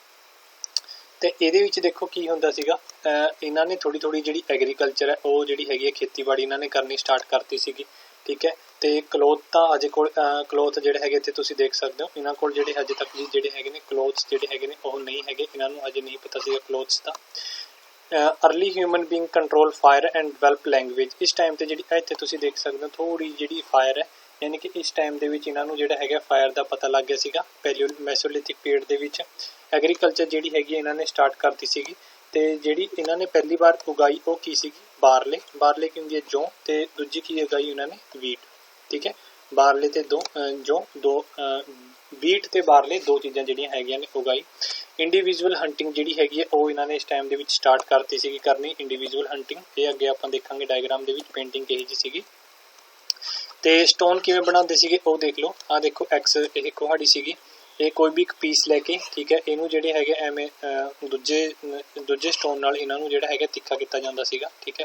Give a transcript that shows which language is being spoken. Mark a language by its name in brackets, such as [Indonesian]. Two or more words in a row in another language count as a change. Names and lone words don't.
[Punjabi] ਤੇ ਇਹਦੇ ਵਿੱਚ ਦੇਖੋ ਕੀ ਹੁੰਦਾ ਸੀਗਾ, ਇਹਨਾਂ ਨੇ ਥੋੜੀ ਥੋੜੀ ਜਿਹੜੀ ਐਗਰੀਕਲਚਰ ਹੈ ਉਹ ਜਿਹੜੀ ਹੈਗੀ ਹੈ ਖੇਤੀਬਾੜੀ ਇਹਨਾਂ ਨੇ ਕਰਨੀ ਸਟਾਰਟ ਕਰਤੀ ਸੀਗੀ, ਠੀਕ ਹੈ। ਤੇ ਕਲੋਥ ਤਾਂ ਅਜੇ ਕੋਲ ਕਲੋਥ ਜਿਹੜੇ ਹੈਗੇ ਤੇ ਤੁਸੀਂ ਦੇਖ ਸਕਦੇ ਹੋ ਇਹਨਾਂ ਕੋਲ ਜਿਹੜੇ ਅਜੇ ਤੱਕ ਵੀ ਜਿਹੜੇ ਹੈਗੇ ਨੇ ਕਲੋਥਸ ਜਿਹੜੇ ਹੈਗੇ ਨੇ ਉਹ ਨਹੀਂ ਹੈਗੇ, ਇਹਨਾਂ ਨੂੰ ਅਜੇ ਨਹੀਂ ਪਤਾ ਸੀਗਾ ਕਲੋਥਸ ਦਾ। [English] Early human being control fire and develop language. [Punjabi] ਇਸ ਟਾਈਮ ਤੇ ਜਿਹੜੀ ਇੱਥੇ ਤੁਸੀਂ ਦੇਖ ਸਕਦੇ ਹੋ ਥੋੜੀ ਜਿਹੜੀ ਫਾਇਰ ਹੈ, ਯਾਨੀ ਕਿ ਇਸ ਟਾਈਮ ਦੇ ਵਿੱਚ ਇਹਨਾਂ ਨੂੰ ਜਿਹੜਾ ਹੈਗਾ ਫਾਇਰ ਦਾ ਪਤਾ ਲੱਗ ਗਿਆ ਸੀਗਾ। [English] Mesolithic period [Punjabi] ਦੇ ਵਿੱਚ ਐਗਰੀਕਲਚਰ ਜਿਹੜੀ ਹੈਗੀ ਇਹਨਾਂ ਨੇ ਸਟਾਰਟ ਕਰਤੀ ਸੀਗੀ, ਤੇ ਜਿਹੜੀ ਇਹਨਾਂ ਨੇ ਪਹਿਲੀ ਬਾਰ ਉਗਾਈ ਵੋ ਕੀ ਸੀਗੀ, ਬਾਰਲੇ। ਬਾਰਲੇ ਕੀ ਹੁੰਦੀ ਹੈ ਜੌਂ, ਤੇ ਦੂਜੀ ਕੀ ਉਗਾਈ ਇਹਨਾਂ ਨੇ ਵੀਟ, ਠੀਕ ਹੈ। ਬਾਰਲੇ ਤੇ ਜੌਂ ਦੋ ਬੀਟ ਤੇ ਬਾਰਲੇ ਦੋ ਚੀਜ਼ਾਂ ਜਿਹੜੀਆਂ ਹੈਗੀਆਂ ਨੇ ਉਗਾਈ। [English] individual hunting [Punjabi] ਜਿਹੜੀ ਹੈਗੀ ਹੈ ਉਹ ਇਹਨਾਂ ਨੇ ਇਸ ਟਾਈਮ ਦੇ ਵਿੱਚ ਸਟਾਰਟ ਕਰਤੀ ਸੀਗੀ ਕਰਨੀ, [English] individual hunting. [Punjabi] ਇਹ ਅੱਗੇ ਆਪਾਂ ਦੇਖਾਂਗੇ ਡਾਇਗਰਾਮ ਦੇ ਵਿੱਚ ਪੇਂਟਿੰਗ ਕਿਹੋ ਜਿਹੀ ਸੀਗੀ। ਤੇ ਸਟੋਨ ਕਿਵੇਂ ਬਣਾਉਂਦੇ ਸੀਗੇ ਉਹ ਦੇਖ ਲਓ। ਆਹ ਦੇਖੋ ਐਕਸ ਇਹ ਕੁਹਾੜੀ ਸੀਗੀ, ਇਹ ਕੋਈ ਵੀ ਇੱਕ ਪੀਸ ਲੈ ਕੇ, ਠੀਕ ਹੈ, ਇਹਨੂੰ ਜਿਹੜੇ ਹੈਗੇ ਐਵੇਂ ਦੂਜੇ ਸਟੋਨ ਨਾਲ ਇਹਨਾਂ ਨੂੰ ਜਿਹੜਾ ਹੈਗਾ ਤਿੱਖਾ ਕੀਤਾ ਜਾਂਦਾ ਸੀਗਾ, ਠੀਕ ਹੈ।